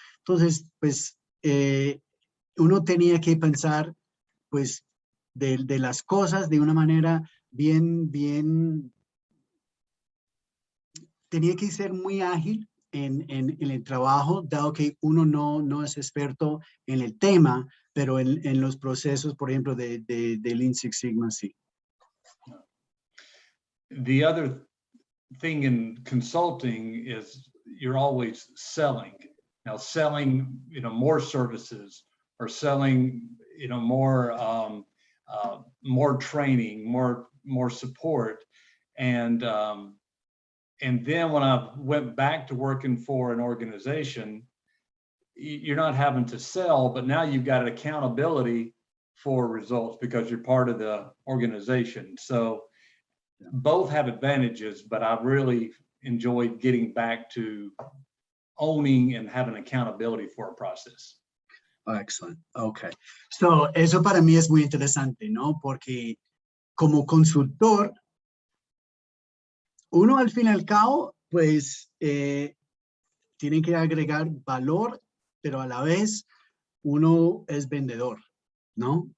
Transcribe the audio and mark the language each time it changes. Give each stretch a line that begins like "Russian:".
Spanish: Entonces, pues uno tenía que pensar, pues, de las cosas de una manera bien, tenía que ser muy ágil en el trabajo, dado que uno no es experto en el tema, pero en los procesos, por ejemplo, de Lean Six Sigma, sí.
English: The other thing in consulting is you're always selling. Now, selling, more services or selling, more training, more support, and then when I went back to working for an organization, you're not having to sell, but now you've got accountability for results because you're part of the organization. So both have advantages, but I've really enjoyed getting back to owning and having accountability for a process. Oh, excellent. Okay.
Spanish: So, eso para mí es muy interesante, ¿no? Porque como consultor, uno al fin y al cabo, pues, tiene que agregar valor, pero a la vez uno es vendedor, ¿no?